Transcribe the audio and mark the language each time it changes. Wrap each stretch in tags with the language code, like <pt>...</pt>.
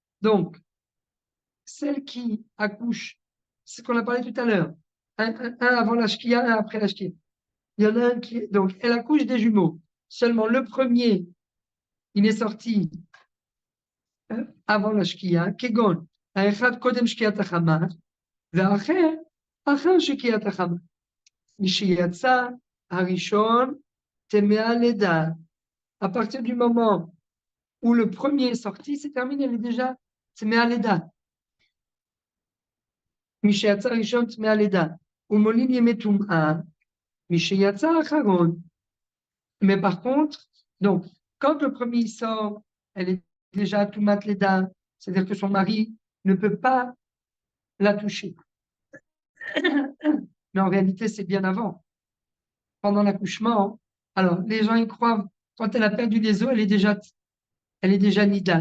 <fr>Donc, celle qui accouche, c'est ce qu'on a parlé tout à l'heure, un avant la shkia, un après la shkia. Il y en a un qui. Donc, elle accouche des jumeaux. Seulement le premier, il est sorti avant la shkia.</fr> <he>Kegon, האחד קודם שקיעת החמה, והאחר אחר שקיעת החמה. משיצא הראשון טמא לידה.</he> <fr>À partir du moment où le premier est sorti, c'est terminé, elle est déjà</fr> <he>טמא לידה. משיצא הראשון טמא לידה. ומולין ימי טומאה, משיצא האחרון.</he> <fr>Mais par contre, donc, quand le premier sort, elle est déjà tumat leda, c'est-à-dire que son mari ne peut pas la toucher. Mais en réalité, c'est bien avant. Pendant l'accouchement, alors les gens y croient, quand elle a perdu les os, elle est déjà nida.</fr>